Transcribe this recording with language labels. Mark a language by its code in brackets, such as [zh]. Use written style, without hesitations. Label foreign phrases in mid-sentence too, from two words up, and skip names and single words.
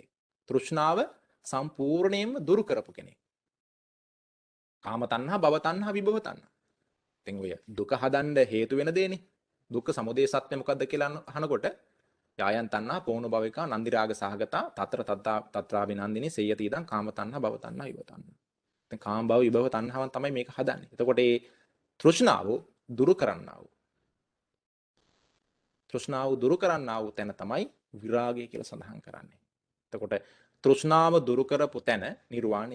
[si] තෘෂ්ණාව සම්පූර්ණයෙන්ම දුරු කරපු කෙනෙක්. කාම තණ්හා, භව තණ්හා, විභව තණ්හා. ඉතින් ඔය දුක හදන්න හේතු වෙන දේනේ. දුක්ඛ සමුදය සත්‍ය මොකද්ද කියලා අහනකොට [pi] යායන් තණ්හා, පෝණු භවිකා, නන්දි රාග සහගතා, තතර තත්‍රා විනන්දිනේ සේයති ඉදං කාම තණ්හා, භව තණ්හා, විභව තණ්හා. [si] දැන් කාම භව විභව තණ්හාවන් තමයි මේක හදන්නේ. එතකොට මේ තෘෂ්ණාව දුරු කරන්නා වූ තැන තමයි විරාගය කියලා සඳහන් කරන්නේ. එතකොට තෘෂ්ණාව දුරු කරපු තැන නිර්වාණයයි.